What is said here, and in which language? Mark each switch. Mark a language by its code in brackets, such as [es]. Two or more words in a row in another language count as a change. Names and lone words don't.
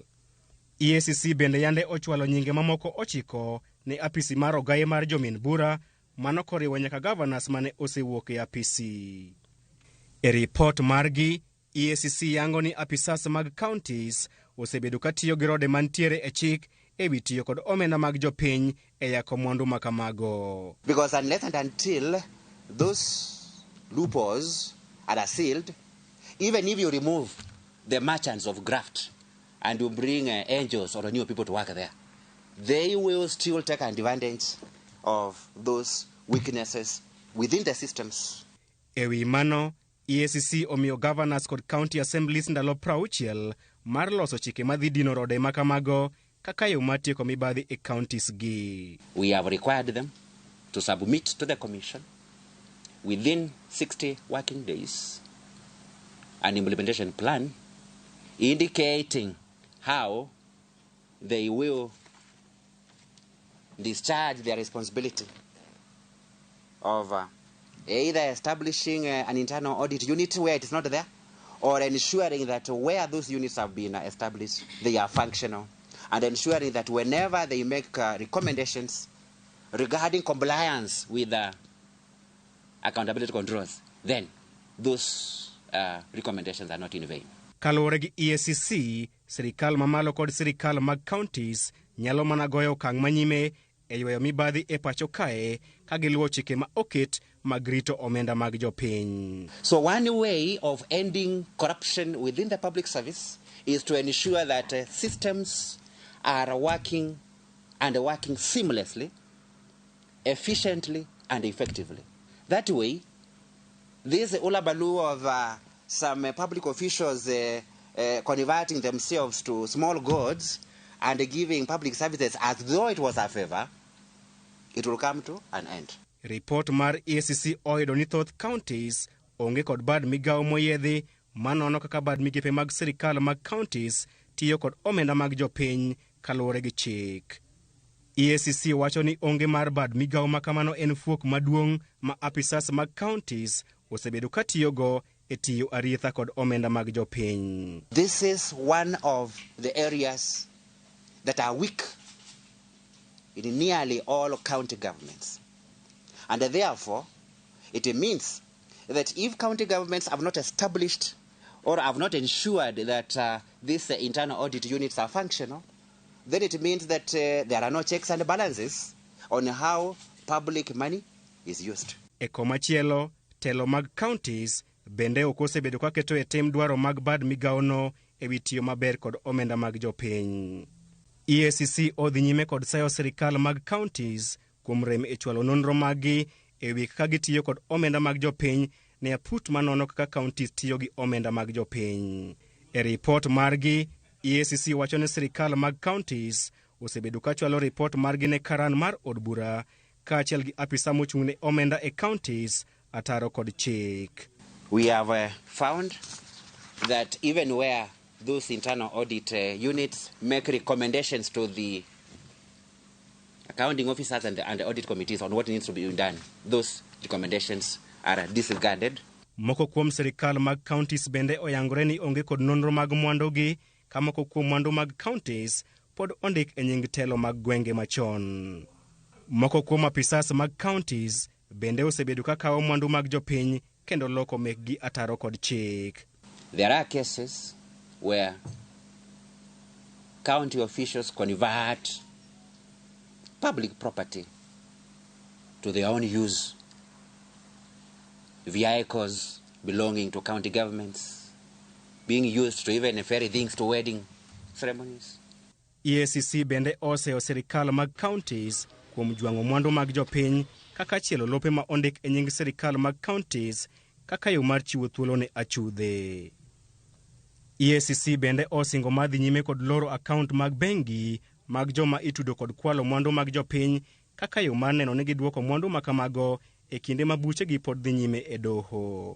[luo] EACC bende yande ochwalo nyinge mamoko 9 ne apisi mar ogaye mar jomin bura mano koriwo nyaka governors mane osewuok e apisi. E ripot margi, EACC yango ni apisas mag kaontis osebedo ka tiyo gi rode mantiere e chik ewi tiyo kod omenda mag jopiny e yako mwandu makamago. [en] Because unless and until those loopholes are sealed, even if you remove the merchants of graft and you bring angels or new people to work there, they will still take advantage of those weaknesses within the systems. [luo] Ewi mano, EACC omiyo governors kod [en] county assemblies [luo] ndalo 60 mar loso chike madhi dino rode makamago kaka yo matieko mibadhi e counties gi. [en] We have required them to submit to the commission within 60 working days an implementation plan indicating how they will discharge their responsibility of either establishing an internal audit unit where it is not there, or ensuring that where those units have been established, they are functional, and ensuring that whenever they make recommendations regarding compliance with accountability controls, then those recommendations are not in vain. [luo] Kaluwore gi EACC, sirikal mamalo kod sirikal mag counties nyalo mana goyo okang' manyime e yweyo mibadhi e pacho kae ka giluwo chike ma oket mag rito omenda mag jopiny. [en] So one way of ending corruption within the public service is to ensure that systems are working seamlessly, efficiently and effectively. That way, this ulabaloo of some public officials converting themselves to small gods and giving public services as though it was a favor, it will come to an end. [luo] Report mar EACC oyudo ni thoth counties onge kod bad migawo moyedhi manono kaka bad migepe mag sirikal mag counties tiyo kod omenda mag jopiny kaluwore gi chik. EACC wacho ni onge mar bad migawo makamano en fuok maduong' ma apisas mag counties osebedo ka tiyogo e tiyo arietha kod omenda mag jopiny. [en] This is one of the areas that are weak in nearly all county governments. And therefore, it means that if county governments have not established or have not ensured that these internal audit units are functional, then it means that there are no checks and balances on how public money is used. [luo] E komachielo, telo mag counties bende ok osebedo ka keto e tem dwaro mag bad migawono ewi tiyo maber kod omenda mag jopiny. EACC odhi nyime kod sayo sirikal mag counties kuom rem e chwalo nonro maggi ewi kaka gitiyo kod omenda mag jopiny ne aput manono kaka counties tiyo gi omenda mag jopiny. E report margi, EACC wacho ni sirikal mag counties osebedo ka chwalo report margi ne karan mar od bura kaachiel gi apisa mochung'ne omenda e counties ataro kod chik. [en] We have found that even where those internal audit units make recommendations to the accounting officers and the audit committees on what needs to be done, those recommendations are disregarded. [luo] Moko kuom sirikal mag counties bende oyangore ni onge kod nonro mag mwandugi ka moko kuom mwandu mag counties pod ondik e nying telo mag gwenge machon. Moko kuom apisas mag counties bende osebedo ka kawo mwandu mag jopiny kendo loko mekgi ataro kod chik. [en] There are cases where county officials convert public property to their own use, vehicles belonging to county governments being used to even ferry things to wedding ceremonies. [luo] EACC bende oseo sirikal mag counties kuom jwang'o mwandu mag jopiny kaka chielo lope ma ondik e nying sirikal mag counties kaka yo mar chiwo thuolo ne achudhe. EACC bende osingo madhi nyime kod loro akaunt mag bengi mag joma itudo kod kwalo mwandu mag jopiny kaka yo mar neno ni gidwoko mwandu makamago e kinde ma buchegi pod dhi nyime e doho.